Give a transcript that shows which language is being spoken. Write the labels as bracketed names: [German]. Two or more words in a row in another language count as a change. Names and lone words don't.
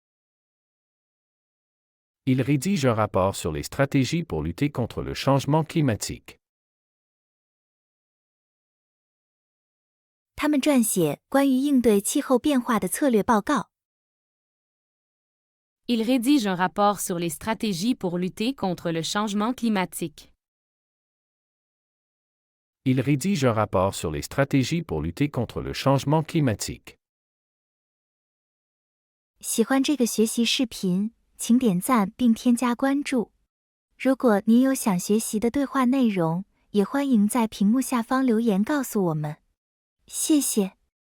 [French] Il rédige un rapport sur les stratégies pour lutter contre le changement climatique. [Chinese] 他们撰写关于应对气候变化的策略报告。 [French] Il rédige un rapport sur les stratégies pour lutter contre le changement climatique. Il rédige un rapport sur les stratégies pour lutter contre le changement climatique. [Chinese] 喜欢这个学习视频，请点赞并添加关注。如果您有想学习的对话内容，也欢迎在屏幕下方留言告诉我们。谢谢。